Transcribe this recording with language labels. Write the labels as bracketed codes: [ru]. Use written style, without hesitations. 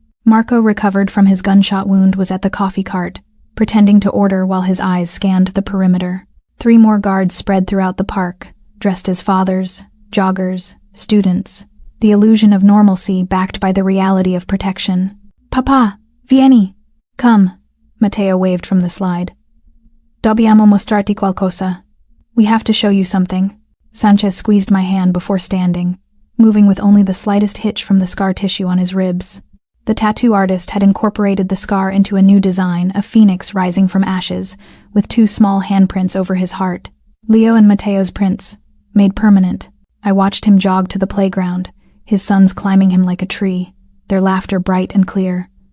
[en] Marco, recovered from his gunshot wound, was at the coffee cart, pretending to order while his eyes scanned the perimeter. 3 more guards spread throughout the park, dressed as fathers, joggers, students, the illusion of normalcy backed by the reality of protection. [it] Papa, vieni! [en] Come, Matteo waved from the slide. [it] Dobbiamo mostrarti qualcosa. [en] We have to show you something. Sanchez squeezed my hand before standing, moving with only the slightest hitch from the scar tissue on his ribs. The tattoo artist had incorporated the scar into a new design, a phoenix rising from ashes, with 2 small handprints over his heart. Leo and Matteo's prints, made permanent. I watched him jog to the playground, his sons climbing him like a tree, their laughter bright and clear.